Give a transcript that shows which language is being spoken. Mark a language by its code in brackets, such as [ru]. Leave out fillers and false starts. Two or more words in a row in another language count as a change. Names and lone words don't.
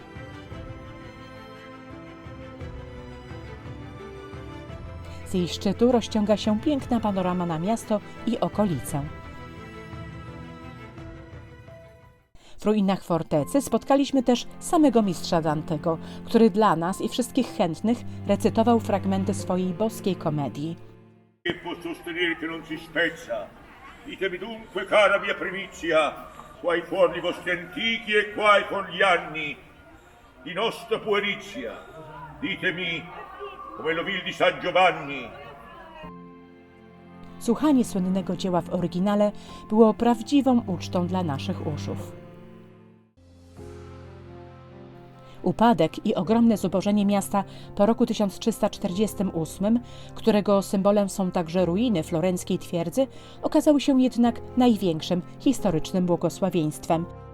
[pl] Z jej szczytu rozciąga się piękna panorama na miasto i okolicę. W ruinach fortecy spotkaliśmy też samego mistrza Dantego, który dla nas i wszystkich chętnych recytował fragmenty swojej boskiej komedii. [it] Ditemi dunque, cara mia primizia, quai fuor i vostri antichi e quai fuor gli anni di nostra puerizia. Ditemi, come lo vil di San Giovanni. [pl] Słuchanie słynnego dzieła w oryginale było prawdziwą ucztą dla naszych uszów. Upadek i ogromne zubożenie miasta po roku 1348, którego symbolem są także ruiny florenckiej twierdzy, okazały się jednak największym historycznym błogosławieństwem.